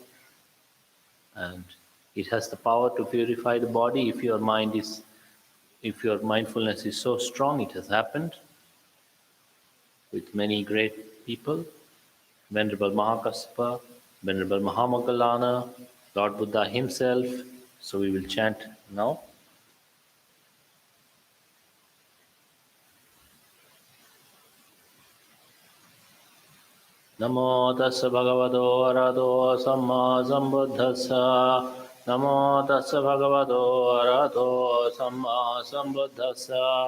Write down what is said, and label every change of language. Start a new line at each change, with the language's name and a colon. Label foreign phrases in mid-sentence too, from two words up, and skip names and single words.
English: And it has the power to purify the body if your mindfulness is so strong. It has happened with many great people, Venerable Mahakassapa, Venerable Mahamoggallana, Lord Buddha himself. So we will chant now.
Pali: Namo tassa bhagavato arahato samma sambuddhassa. Namo tassa bhagavato arahato samma sambuddhassa.